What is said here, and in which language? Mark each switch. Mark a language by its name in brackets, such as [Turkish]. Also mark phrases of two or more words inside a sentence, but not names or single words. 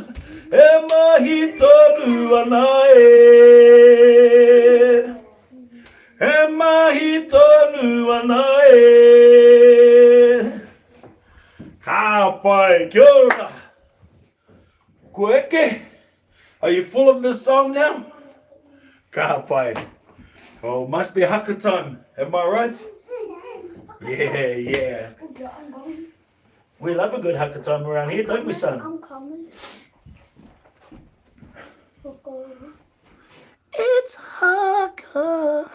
[Māori] E mahi tonu ana e. E mahi tonu ana e. Ka pai, kia ora. Ko eke, [English] are you full of this song now? [Māori] Ka pai. [English] Oh, must be haka time. Am I right? Yeah. I'm going. We love a good haka time around here, don't we, son? I'm coming. It's haka.